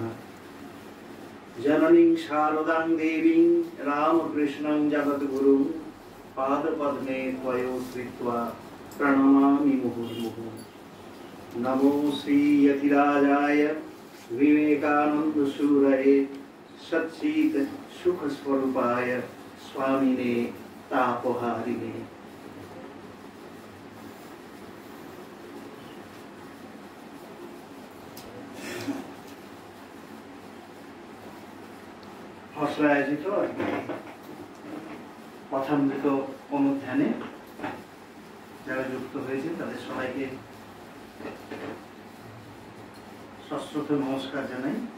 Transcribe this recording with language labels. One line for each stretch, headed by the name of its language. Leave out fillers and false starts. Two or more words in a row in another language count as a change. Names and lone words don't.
Sanskrit: जननीं शारदां देवीं रामकृष्णं जगद्गुरुं पादपद्मे त्वयोधृत्वा प्रणमामि मुहुर्मुहुः। नमो श्री यतिराजाय विवेकानंदसूरये सच्चित् सुखस्वरूपाय स्वामिने तापहारिणे।
Bangla: হসলা আয়োজিত কথামৃত অনুধ্যানে যারা যুক্ত হয়েছেন তাদের সবাইকে সশ্রদ্ধ নমস্কার জানাই।